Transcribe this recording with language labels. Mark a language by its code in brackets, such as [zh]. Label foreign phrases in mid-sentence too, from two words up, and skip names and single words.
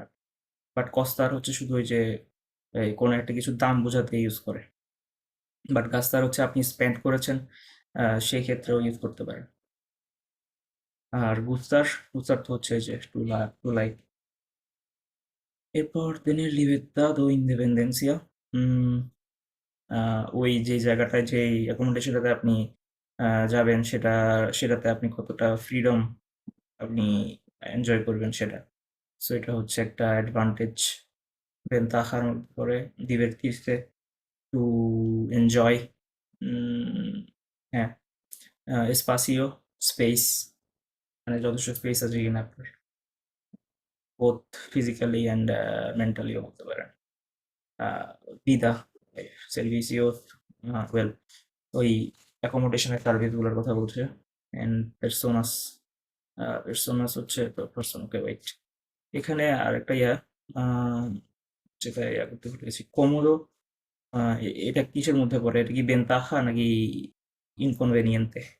[bn] বাট কস্তার হচ্ছে শুধু ওই যে এই কোনো একটা কিছুর দাম বোঝাতে ইউজ করে। বাট গাস্তার হচ্ছে আপনি স্পেন্ড করেছেন, সেই ক্ষেত্রেও ইউজ করতে পারেন। আর গুস্তার তো হচ্ছে যে [en] to like. [es] এরপর tener libertad o independencia, [bn] ওই যে জায়গাটায় যে অ্যাকোমোডেশনটাতে আপনি যাবেন সেটাতে আপনি কতটা ফ্রিডম আপনি এনজয় করবেন সেটা। সো এটা হচ্ছে একটা অ্যাডভান্টেজ। ভেন্তাহার মধ্যে পড়ে divertirse, [en] to enjoy. [bn] হ্যাঁ, স্পাসিও, স্পেস, মানে যথেষ্ট স্পেস আছে কিনা আপনার, [en] both physically and mentally [bn] বলতে পারেন। [es] vida, servicios, [bn] ওয়েল ওই অ্যাকোমোডেশনের সার্ভিসগুলোর কথা বলছে। অ্যান্ড পার্সোনাস হচ্ছে তো পার্সন। ওকে, ওয়েট, এখানে আর একটা যেটা করতে ভুলেছি, কোমোদো। এটা কিসের মধ্যে পড়ে? এটা কি বেন্তাহা নাকি ইনকনভেনিয়েন্তে?